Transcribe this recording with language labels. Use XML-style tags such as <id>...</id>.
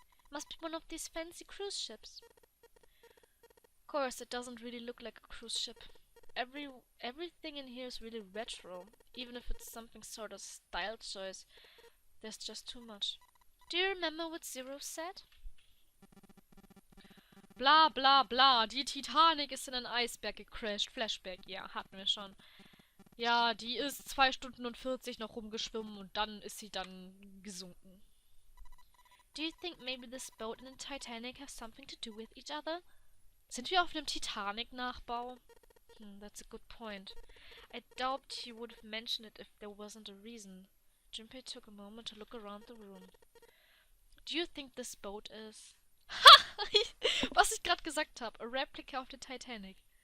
<en>Must be one of these fancy cruise ships. Of course, it doesn't really look like a cruise ship. Everything in here is really retro. Even if it's something sort of style choice, there's just too much. Do you remember what Zero said?</en> <de>Bla bla bla, die Titanic ist in einen Eisberg gecrashed. Flashback, ja, hatten wir schon. Ja, die ist 2 Stunden und 40 noch rumgeschwommen und dann ist sie dann gesunken.</de> <en>Do you think maybe this boat and the Titanic have something to do with each other?</en> <de>Sind wir auf einem Titanic-Nachbau?</de> <en>That's a good point. I doubt he would have mentioned it if there wasn't a reason. Junpei took a moment to look around the room. Do you think this boat is...</en> <de>Was ich gerade gesagt habe.</de> <en>A replica of the Titanic.</en>